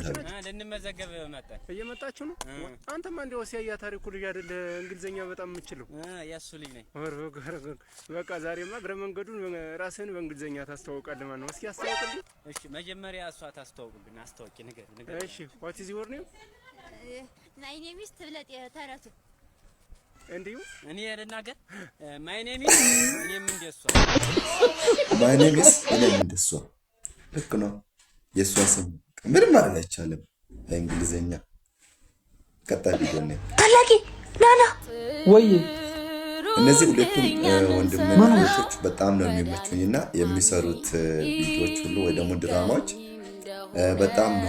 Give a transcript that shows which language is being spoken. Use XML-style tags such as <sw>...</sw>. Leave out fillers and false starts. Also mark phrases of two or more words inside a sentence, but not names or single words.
<am>ልንመዘገብ መጣን። እየመጣችሁ ነው። አንተማ እንደው ሲያያ ታሪኩ ልጅ አይደለ እንግሊዘኛ በጣም የምትችለው? ያሱ ልጅ ነኝ። በቃ ዛሬማ እግረ መንገዱን ራስህን በእንግሊዘኛ ታስተዋውቃለህ ማለት ነው። እስኪ አስተዋውቅልኝ። እሺ መጀመሪያ እሷ ታስተዋውቅልኝ። አስተዋውቂ ነገር።</am> <en>እሺ what is your name? My name is ትብለጥ የተረቱ</en> <am>እንዴ እኔ ልናገር</am> <en>my name is</en> <am>እኔም እንደሷ</am> <en>my name is</en> <am>እኔም እንደሷ ልክ ነው። የሷ ስም ምንም ማለት አይቻልም በእንግሊዘኛ። ቀጣይ ቪዲዮ ነው ታላቂ ናና ወይ እነዚህ ሁለቱም ወንድሞች በጣም ነው የሚመቹኝና የሚሰሩት ቪዲዮዎች ሁሉ ወይ ደግሞ ድራማዎች በጣም ነው።</am>